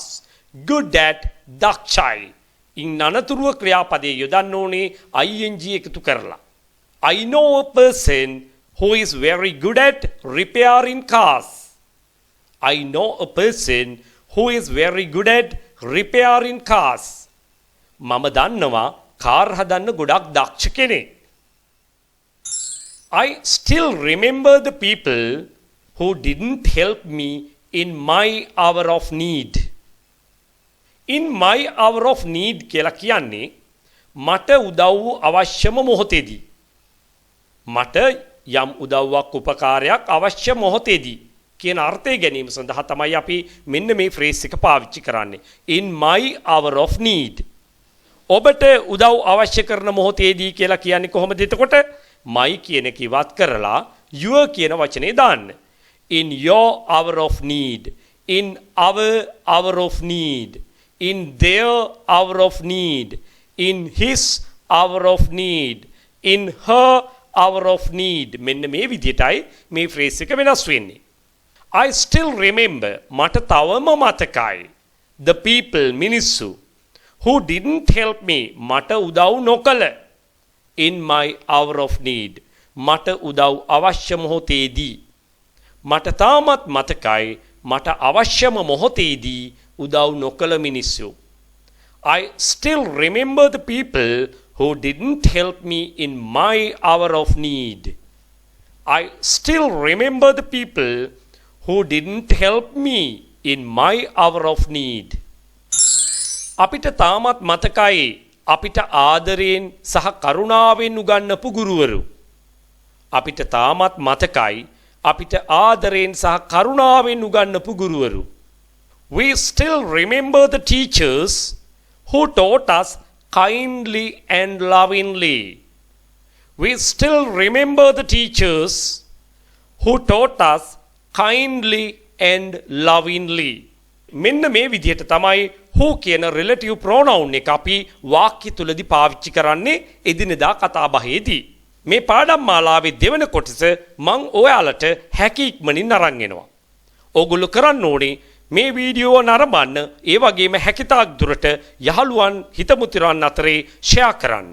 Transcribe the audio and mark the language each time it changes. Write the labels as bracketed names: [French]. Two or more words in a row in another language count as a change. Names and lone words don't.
[English] Good at [Sinhala] දක්ෂයි. ඉන් අනතුරුව ක්‍රියාපදයේ යොදන්න ඕනේ ing එකතු කරලා. [English] I know a person who is very good at repairing cars. I know a person who is very good at repairing cars. [Sinhala] මම දන්නවා කාර් හදන්න ගොඩක් දක්ෂ කෙනෙක්. [English] I still remember the people who didn't help me in my hour of need. In my hour of need [Sinhala] කියලා කියන්නේ මට උදව් අවශ්‍යම මොහොතේදී. මට යම් උදව්වක් උපකාරයක් අවශ්‍ය මොහොතේදී කියන අර්ථය ගැනීම සඳහා තමයි අපි මෙන්න මේ ෆ්‍රේස් එක පාවිච්චි කරන්නේ. [English] In my hour of need. [Sinhala] ඔබට උදව් අවශ්‍ය කරන මොහොතේදී කියලා කියන්නේ කොහොමද එතකොට? my කියන එක ඉවත් කරලා your කියන වචනේ දාන්න. [English] In your hour of need. In our hour of need. In their hour of need. In his hour of need. In her hour of need. [Sinhala] මෙන්න මේ විදිහටයි මේ ෆ්‍රේස් එක වෙනස් වෙන්නේ. [English] I still remember [Sinhala] මට තවම මතකයි. [English] The people මිනිස්සු who didn't help me [Sinhala] මට උදව් නොකළ. [English] in my hour of need. [Sinhala] මට උදව් අවශ්‍ය මොහොතේදී. මට තාමත් මතකයි මට අවශ්‍යම මොහොතේදී උදව් නොකළ මිනිස්සු. [English] I still remember the people who didn't help me in my hour of need. I still remember the people who didn't help me in my hour of need. [Sinhala] අපිට තාමත් මතකයි අපිට ආදරයෙන් සහ කරුණාවෙන් උගන්වපු ගුරුවරු. අපිට තාමත් මතකයි අපිට ආදරයෙන් සහ කරුණාවෙන් උගන්වපු ගුරුවරු. [English] We still remember the teachers who taught us kindly and lovingly. We still remember the teachers who taught us kindly and lovingly. [Sinhala] මෙන්න මේ විදිහට තමයි who කියන [English] relative pronoun [Sinhala] එක අපි වාක්‍ය තුලදී පාවිච්චි කරන්නේ එදිනෙදා කතා බහේදී. මේ පාඩම් මාලාවේ දෙවන කොටස මම ඔයාලට හැකි ඉක්මනින් අරන් එනවා. ඕගොල්ලෝ කරන්න ඕනේ මේ වීඩියෝ නරඹන්න ඒ වගේම හැකිතාක් දුරට යහළුවන් හිතමුතිරන් අතරේ ෂෙයා කරන්න.